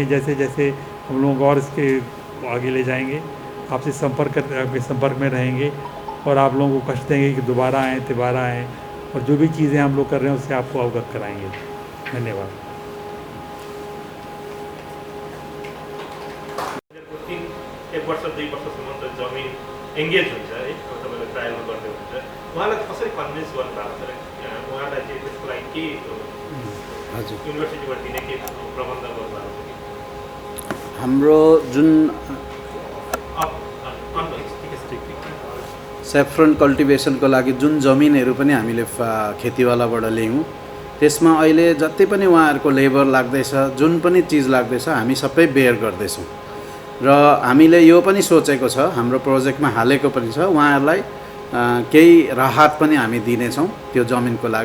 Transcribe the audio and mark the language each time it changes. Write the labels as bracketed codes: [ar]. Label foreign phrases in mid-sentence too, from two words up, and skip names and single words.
[hi] जैसे जैसे हम लोग और इसके आगे ले जाएंगे, आपके संपर्क में रहेंगे और आप लोगों को कष्ट देंगे कि दोबारा आएँ, और जो भी चीज़ें हम लोग कर रहे हैं उससे आपको अवगत कराएंगे। धन्यवाद। [ne] एक वर्ष 2 वर्षसम्म त जमिन एङ्गेज हुन्छ है, अब तपाईँले ट्रायलमा गर्दै हुन्छ, उहाँलाई कसरी कन्भिन्स गर्नुभएको छ र उहाँलाई चाहिँ त्यसको लागि के युनिभर्सिटीबाट दिने के प्रबन्ध गर्नुभएको छ कि हाम्रो जुन [en] saffron cultivationको [ne] लागि जुन जमिनहरू पनि हामीले खेतीवालाबाट ल्यायौँ त्यसमा अहिले जति पनि उहाँहरूको लेबर लाग्दैछ, जुन पनि चिज लाग्दैछ हामी सबै बेयर गर्दैछौँ र हामीले यो पनि सोचेको छ, हाम्रो प्रोजेक्टमा हालेको पनि छ, उहाँहरूलाई केही राहत पनि हामी दिनेछौँ त्यो जमिनको लागि।